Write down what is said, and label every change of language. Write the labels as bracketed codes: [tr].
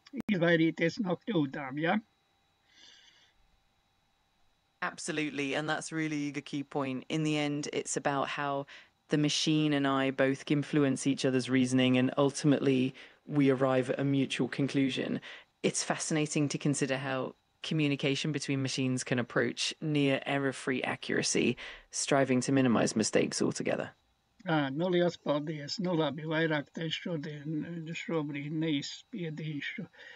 [lv] Izvairīties no kļūdām, ja? [en] Absolutely, and that's really the key point. In the end, it's about how the machine and I both influence each other's reasoning, and ultimately we arrive at a mutual conclusion. It's fascinating to consider how communication between machines can approach near error-free accuracy, striving to minimize mistakes altogether. [lv] Nu, liels paldies. Nu, labi, vairāk te šobrīd neizspiedīšu.